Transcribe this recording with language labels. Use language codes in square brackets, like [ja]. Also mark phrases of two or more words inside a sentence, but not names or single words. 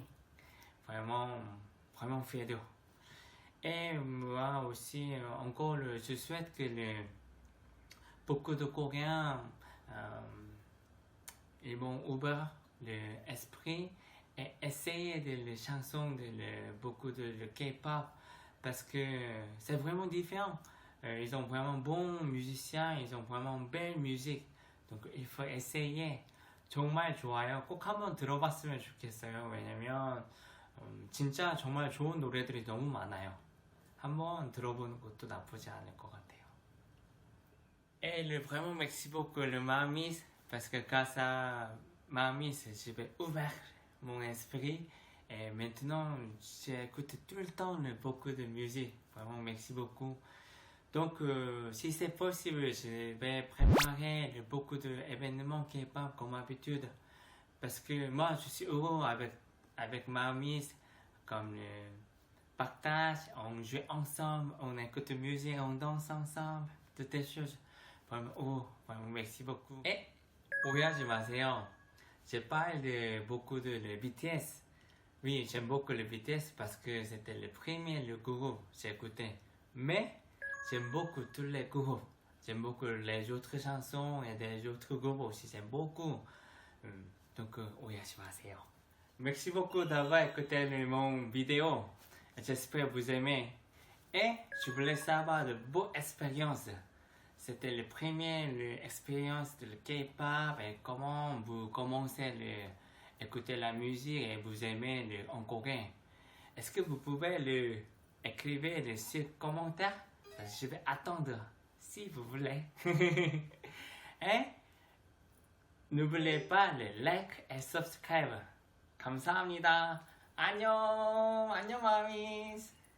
[fr] Vraiment, vraiment fier. Et moi aussi, encore, je souhaite que beaucoup de Coréens ils vont ouvrir l'esprit et essayer les chansons de beaucoup de K-pop parce que c'est vraiment différent. Ils ont vraiment bons musiciens, ils ont vraiment belle musique. Donc il faut essayer. [ko] 정말 좋아요. 꼭 한번 들어봤으면 좋겠어요. 왜냐면 진짜 정말 좋은 노래들이 너무 많아요. 한번 들어보는 것도 나쁘지 않을 것 같아요. [fr] Et vraiment merci beaucoup le Mamis parce que grâce à Mamis, j'ai ouvert mon esprit et maintenant j'écoute tout le temps beaucoup de musique. Vraiment merci beaucoup. Donc si c'est possible, je vais préparer beaucoup d'événements K-pop comme d'habitude parce que moi je suis heureux avec Mamis comme le partage, on joue ensemble, on écoute musique, on danse ensemble, toutes ces choses. Vraiment, vraiment merci beaucoup. [ko] Et 오해하지 마세요. [fr] Je parle beaucoup de le BTS. Oui, j'aime beaucoup le BTS parce que c'était le premier le groupe que j'ai écouté. Mais j'aime beaucoup tous les groupes. J'aime beaucoup les autres chansons et les autres groupes aussi. J'aime beaucoup. Donc, [ko] 오해하지 마세요. [fr] Merci beaucoup d'avoir écouté mon vidéo. J'espère que vous aimez. Et je voulais savoir de vos expériences. c'était le premier expérience de K-pop et comment vous commencez à écouter la musique et vous aimez en coréen. Est-ce que vous pouvez écrire sur commentaire? Je vais attendre si vous voulez. Et n'oubliez pas le like et subscribe. [ko] 감사합니다. 안녕, 안녕 마미스.